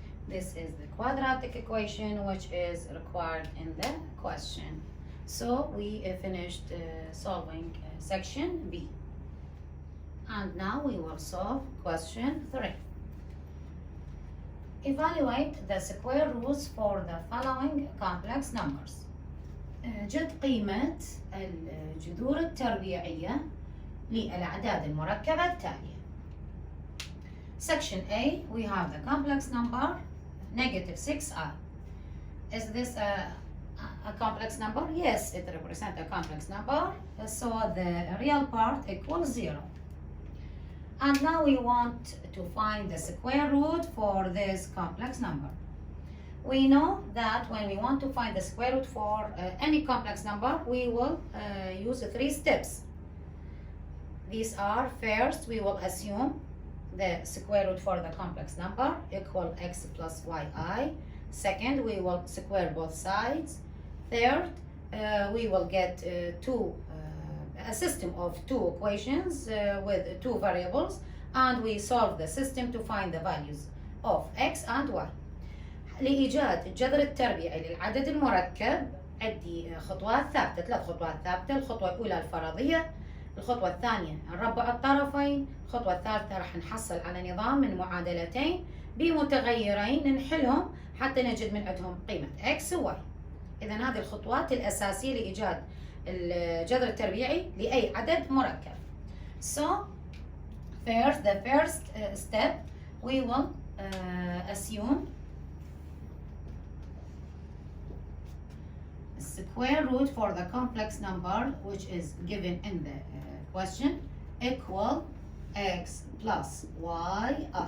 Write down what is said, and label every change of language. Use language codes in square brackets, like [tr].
[en] This is the quadratic equation which is required in the question. So we finished solving section B. And now we will solve question 3. Evaluate the square roots for the following complex numbers. [ar] جد قيمة الجذور التربيعية للأعداد المركبة التالية. [en] Section A, we have the complex number negative 6i. Is this a complex number? Yes, it represents a complex number. So the real part equals 0. And now we want to find the square root for this complex number. We know that when we want to find the square root for any complex number, we will use 3 steps. These are, first, we will assume the square root for the complex number equal x plus yi. Second, we will square both sides. Third, we will get a system of 2 equations with 2 variables, and we solve the system to find the values of x and y. [ar] لإيجاد الجذر التربيعي للعدد المركب عندي خطوات ثابتة، 3 خطوات ثابتة. الخطوة الأولى الفرضية، الخطوة الثانية نربع الطرفين، الخطوة الثالثة راح نحصل على نظام من معادلتين بمتغيرين نحلهم حتى نجد من عندهم قيمة x و y. إذا هذه الخطوات الأساسية لإيجاد الجذر التربيعي لأي عدد مركب. [en] So first, the first step, we will assume square root for the complex number which is given in the question equal x plus yi.